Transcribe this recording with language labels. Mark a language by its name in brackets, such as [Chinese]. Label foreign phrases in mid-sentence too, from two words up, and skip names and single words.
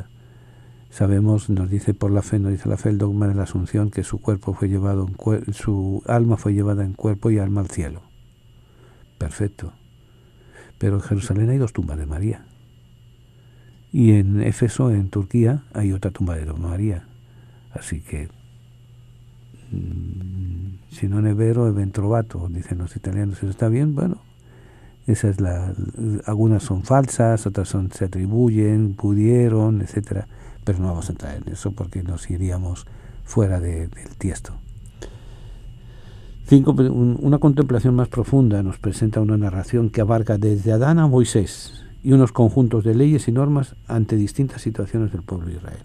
[Spanish] Sabemos, nos dice la fe el dogma de la Asunción, que su cuerpo fue llevado, su alma fue llevada en cuerpo y alma al cielo. Perfecto. Pero en Jerusalén hay 2 tumbas de María. Y en Éfeso, en Turquía, hay otra tumba de María. Así que, [Italian] si non è vero, è ben trovato, [Spanish] dicen los italianos. ¿Eso está bien? Bueno, esa es algunas son falsas, otras se atribuyen, pudieron, etcétera. Pero no vamos a entrar en eso porque nos iríamos fuera del tiesto. 5. Una contemplación más profunda nos presenta una narración que abarca desde Adán a Moisés y unos conjuntos de leyes y normas ante distintas situaciones del pueblo de Israel.